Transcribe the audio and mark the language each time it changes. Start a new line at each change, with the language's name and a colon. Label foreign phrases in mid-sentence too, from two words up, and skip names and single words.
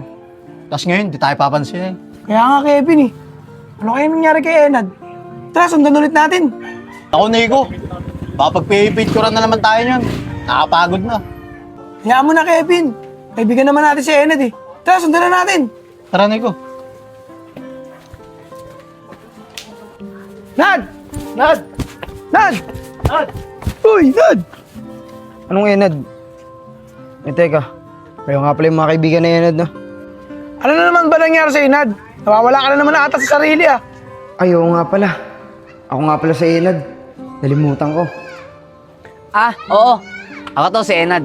Filipino: Tapos ngayon, di tayo papansin. Kaya nga, Kevin eh. Ano kaya nangyari kay Enad? Tara, sundan ulit natin. Ako, Nico, baka pag-picturean na naman tayo niyan. Nakapagod na. Hayaan mo na, Kevin. Kaibigan naman natin si Enad eh. Tara, sundan na natin. Tara, Nico. Nad! Nad! Nad! Nad! Uy, Nad! Anong Enad? Eh, teka. Kayo nga pala yung mga kaibigan na Enad, no? Ano na naman ba nangyari sa Enad? Nawawala ka na naman ata sa sarili ah. Ay, oo nga pala. Ako nga pala sa Enad. Nalimutan ko. Ah, oo. Ako to si Enad.